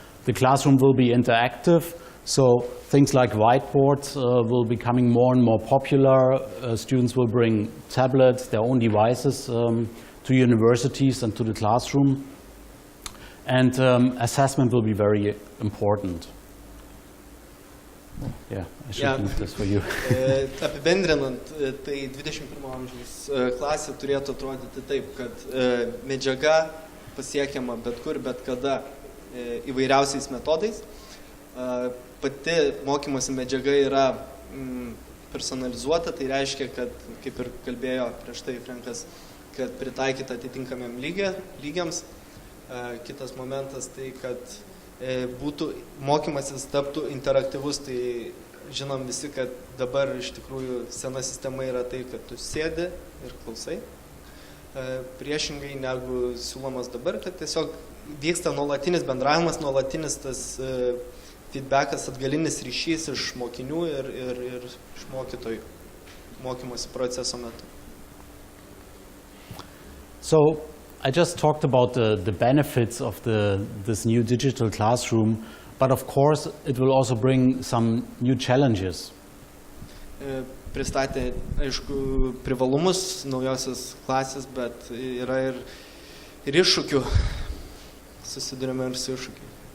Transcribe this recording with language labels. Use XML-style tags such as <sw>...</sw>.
<en>The classroom will be interactive, so things like whiteboards will be becoming more and more popular. Students will bring tablets, their own devices to universities and to the classroom. And assessment will be very important. Yeah, I should leave this for you.</en> <lt>Apibendrinant, tai 21 amžiaus klasė turėtų atrodyti taip, kad medžiaga pasiekiama bet kur, bet kada įvairiausiais metodais. Pati mokymosi medžiaga yra personalizuota, tai reiškia, kad, kaip ir kalbėjo prieš tai Frankas, kad pritaikyta atitinkamiam lygiams. Kitas momentas tai, kad būtų mokymasis taptų interaktyvus, tai žinom visi, kad dabar iš tikrųjų sena sistema yra tai, kad tu sėdi ir klausai. Priešingai negu siūlomas dabar, kad tiesiog vyksta nuolatinis bendravimas, nuolatinis tas feedbackas, atgalinis ryšys iš mokinių ir iš mokytojų mokymosi proceso metu.</lt> <en>So, I just talked about the benefits of this new digital classroom, but of course it will also bring some new challenges.</en> <lt>Pristatė, aišku, privalumus naujosios klasės, bet yra ir iššūkių. Susidurime ir su iššūkiai.</lt>